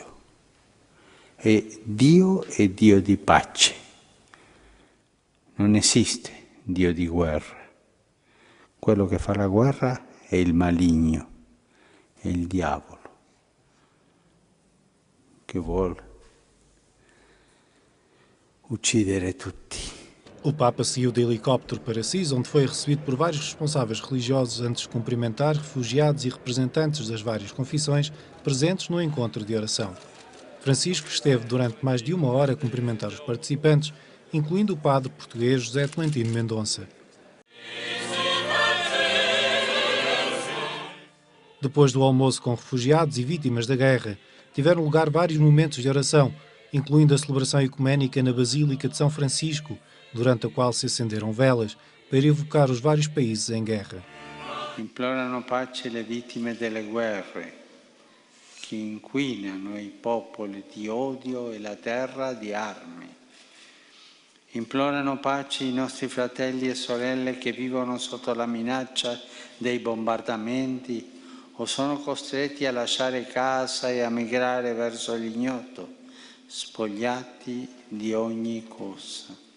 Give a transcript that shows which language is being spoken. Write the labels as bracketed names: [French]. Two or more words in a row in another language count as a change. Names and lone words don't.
[Italian] E Dio è Dio di pace, non esiste Dio di guerra. Quello che fa la guerra è il maligno, è il diavolo, che vuole uccidere tutti. [Portuguese] O Papa saiu de helicóptero para Assis, onde foi recebido por vários responsáveis religiosos antes de cumprimentar refugiados e representantes das várias confissões presentes no encontro de oração. Francisco esteve durante mais de uma hora a cumprimentar os participantes, incluindo o padre português José Tolentino Mendonça. Depois do almoço com refugiados e vítimas da guerra, tiveram lugar vários momentos de oração, incluindo a celebração ecuménica na Basílica de São Francisco, durante a qual se acenderam velas para evocar os vários países em guerra. [Italian] Implorano pace le vittime delle guerre, che inquinano i popoli di odio e la terra di armi. Implorano pace i nostri fratelli e sorelle che vivono sotto la minaccia dei bombardamenti o sono costretti a lasciare casa e a migrare verso l'ignoto, spogliati di ogni cosa.